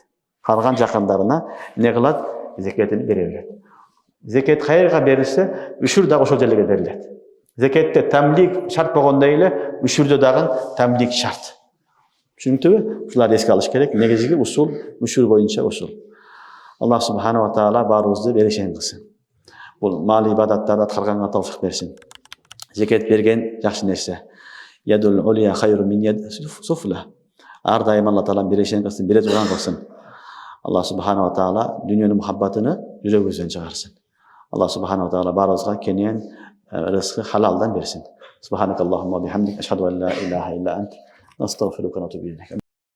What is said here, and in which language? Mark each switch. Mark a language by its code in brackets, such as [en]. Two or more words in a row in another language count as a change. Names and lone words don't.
[ky] Калган жакындарына эмне кылат? Зекетин бере берет. Зекет кайерге берилсе, үшүр дагы ошол жерлерге берилет. Зекетте тамлик шарт болгондой эле, үшүрдө дагы тамлик шарт. Түшүнүктүбү? Ушуларды эске алыш керек. Негизги усул, үшүр боюнча усул. [ar] الله سبحانه وتعالى [ky] баарыбызды берешен кылсын. Бул мал ибадаттарды аткарганга тавфик берсин. Зекет берген жакшы нерсе. [ar] اليد العليا خير من اليد السفلى. [ky] Ар дайым Алла таала берешен кылсын, бере турган кылсын. [ar] الله سبحانه وتعالى [ky] дүйнөнүн мухаббатыны жүрөгүбүздөн чыгарсын. [ar] الله سبحانه وتعالى [ky] баарыбызга кенен рызкы халалдан берсин. [ar] سبحانك اللهم بحمدك، أشهد أن لا إله إلا أنت، نستغفرك ونتوب إليك.